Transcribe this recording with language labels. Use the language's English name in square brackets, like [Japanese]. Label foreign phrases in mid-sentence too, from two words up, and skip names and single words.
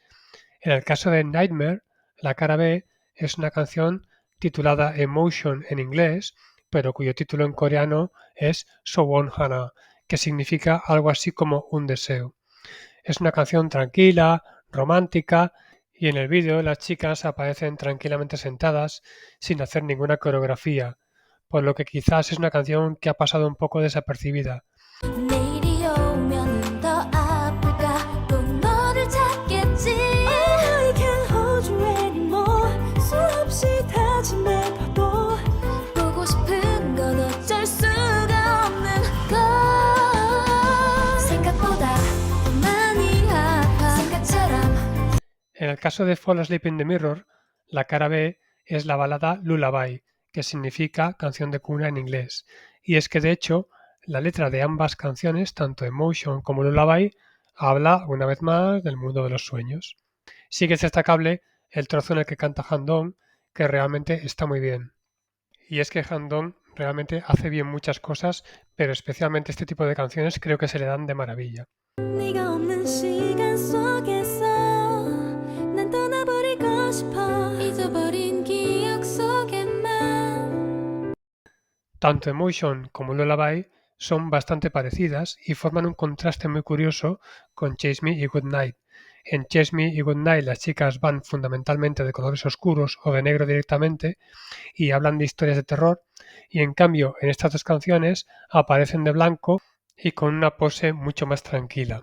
[Spanish] En el caso de Nightmare, la cara B es una canción titulada Emotion en inglés, pero cuyo título en coreano es Sowon Hana, que significa algo así como un deseo. Es una canción tranquila, romántica, y en el vídeo las chicas aparecen tranquilamente sentadas sin hacer ninguna coreografía, por lo que quizás es una canción que ha pasado un poco desapercibida. [Korean] 내일이 오면은 더 아플까 또 너를 찾겠지 [English] I can't hold you anymore [Korean] 수없이 다짐해봐도 보고 싶은 건 어쩔 수가 없는 걸 생각보다 더 많이 아파 생각처럼. [Spanish] En el caso de Fall Asleep in the Mirror, la cara B es la balada Lullaby, que significa canción de cuna en inglés. Y es que de hecho, la letra de ambas canciones, tanto Emotion como Lullaby, habla una vez más del mundo de los sueños. Sí que es destacable el trozo en el que canta Han-dong, que realmente está muy bien. Y es que Han-dong realmente hace bien muchas cosas, pero especialmente este tipo de canciones creo que se le dan de maravilla. [Korean] 네가 없는 시간 속에서 난 떠나버리고 싶어 잊어버린 기억 속에만. [Spanish] Tanto Emotion como Lullaby son bastante parecidas y forman un contraste muy curioso con Chase Me y Goodnight. En Chase Me y Goodnight las chicas van fundamentalmente de colores oscuros o de negro directamente y hablan de historias de terror, y en cambio en estas dos canciones aparecen de blanco y con una pose mucho más tranquila.